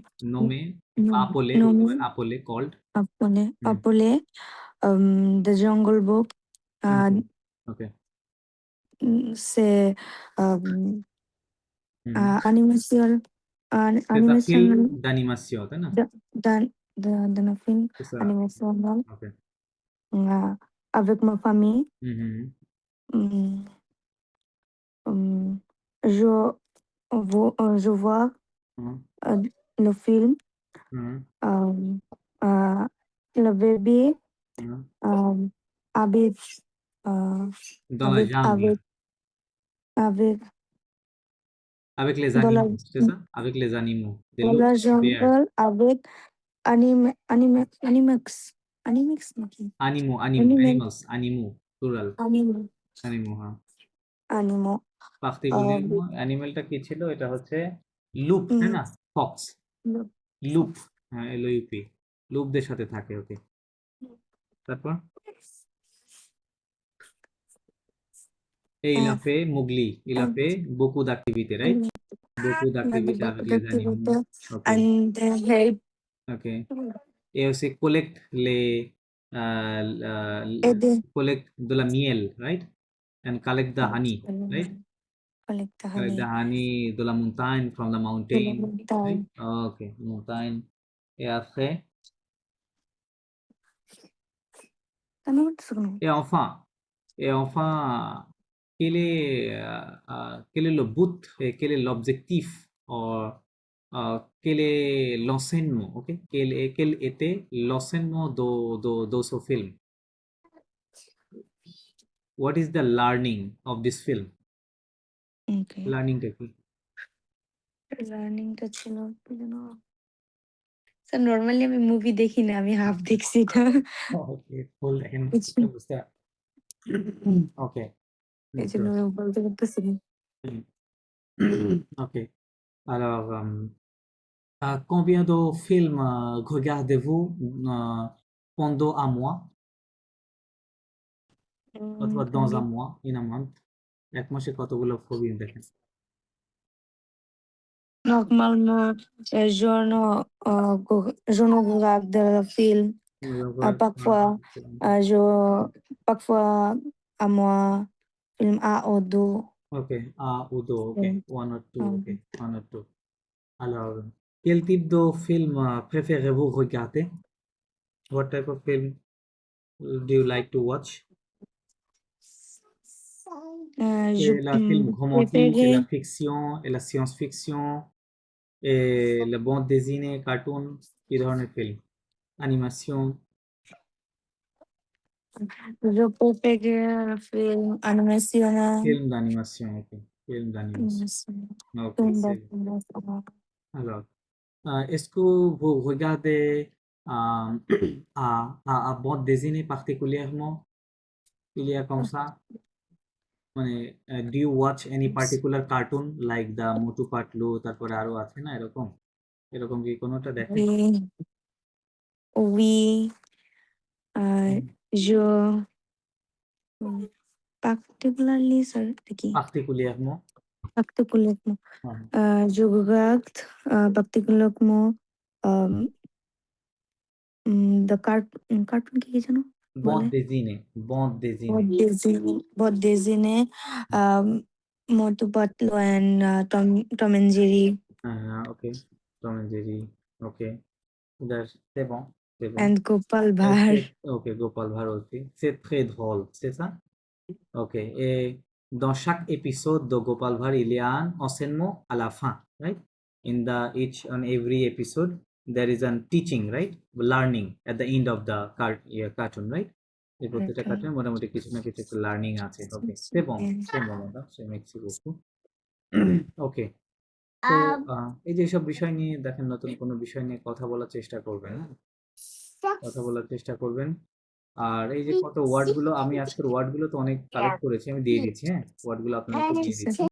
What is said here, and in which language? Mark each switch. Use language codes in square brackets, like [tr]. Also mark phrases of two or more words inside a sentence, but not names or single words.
[fr] Nommé, nom, appelé, vous pouvez nom, appeler, [en] called. Hmm. [fr] appelé The Jungle Book. Ok. Ok. C'est um, Hmm. animation, C'est un film animation, d'animation, [bn] তাই না? [en] the film [fr] C'est ça. animation Ok. avec ma famille. Mhm. Hum, hum, je, je vois Mhm. le film, Mhm. euh, euh, le bébé Mhm. euh, habite, euh, Dans la habite jungle, avec avec les dans la, animaux, c'est ça? Avec les animaux. They dans [en] look [fr] la [en] bear. [fr] jungle avec animex নাকি? Anime- [en] Animals, animaux, plural, animal [fr] animaux, হ্যাঁ। animal [bn] particulièrement অ্যানিমেলটা কি ছিল? এটা হচ্ছে লুপ, তাই না? ফক্স, লুপ, হ্যাঁ, LOUP, লুপদের সাথে থাকে, ওকে। [fr] তারপর et il a fait Mowgli, il a fait beaucoup d'activités, right? Beaucoup d'activités avec les animaux. Ok, [en] and the help [fr] ok. Et aussi collecte et the collect de la miel, [en] right? And collect the honey, right? collect the Collect honey the honey [fr] de la montagne, [en] from the to the mountain, right? mountain. [fr] Ok, montagne. Et après, [bn] কেন বলতেছো কেন? [fr] et enfin, et enfin, quel est le but et quel est l'objectif ou quel est l'enseignement, ok? Quel était l'enseignement de ce film? [en] What is the learning of this film? Okay. [bn] Learning টা কি? লার্নিংটা ছিল কি যেন স্যার নর্মালি আমি মুভি দেখি না আমি হাফ দেখছি এটা Okay, full দেখেন কিছু বুঝতে ওকে এই জন্য আমি বলতে পারতেছি না। ok. [fr] Alors, combien de films regardez-vous pendant un mois? অথবা dans un mois, [en] in a month? [bn] এক মাসে কতগুলো ফিল্ম দেখেন? [fr] Normalement, je ne regarde de film. Parfois, je, parfois, à moi, film A ou deux. Ok, un ou deux, ok, Mm. one or two, ok, one or two. Alors, quel type de film préférez-vous regarder? What type of film do you like to watch? Je C'est la film romantique, et la préfère fiction, et la science-fiction, et le bande dessinée, cartoon, [bn] কি ধরনের film? [fr] Animation, film animation. film d'animation, ok, film d'animation. Ok, c'est bon. Alors, est-ce que vous regardez euh, à bande dessinée particulièrement? Il y a comme ça? [en] মানে do you watch any particular cartoon like the Motu Patlu, [bn] তারপরে আরো আছে না এরকম? এরকম কি কোনোটা দেখেন? [fr] Oui, oui, [bn] হুম। [en] je particularly, sir, [bn] কি? [fr] Particulièrement? Particulièrement. [bn] হ্যাঁ। [fr] Je regarde particulièrement [en] the cartoon [bn] কি যেন বলে? [fr] Bande dessinée, bande dessinée. बहुत desine, Motu Patlu and Tom and Jerry Ok, Tom and Jerry, ok. C'est bon, c'est bon. [en] and Gopal Bhar. [fr] Ok, Gopal Bhar aussi. C'est très drôle, c'est ça? Ok. Et dans chaque épisode de Gopal Bhar, il y a un enseignement à la fin, [en] right? In the each and every episode, there is a teaching, right? Learning at the end of the cartoon, right? [bn] এই প্রত্যেকটা [en] Okay. [bn] কার্টুনে মোটামুটি কিছু না কিছু একটা লার্নিং আছে। ওকে, [fr] c'est bon, madame, merci beaucoup. [bn] ওকে, তো এই যে সব বিষয় নিয়ে দেখেন, নতুন কোনো বিষয় নিয়ে কথা বলার চেষ্টা করবেন, হ্যাঁ? কথা বলার চেষ্টা করবেন। আর এই যে কত ওয়ার্ড গুলো, আমি আজকের ওয়ার্ড গুলো তো অনেক কালেক্ট করেছি, আমি দিয়ে দিচ্ছি, হ্যাঁ, ওয়ার্ড গুলো আপনাদেরকে দিয়ে দিচ্ছি।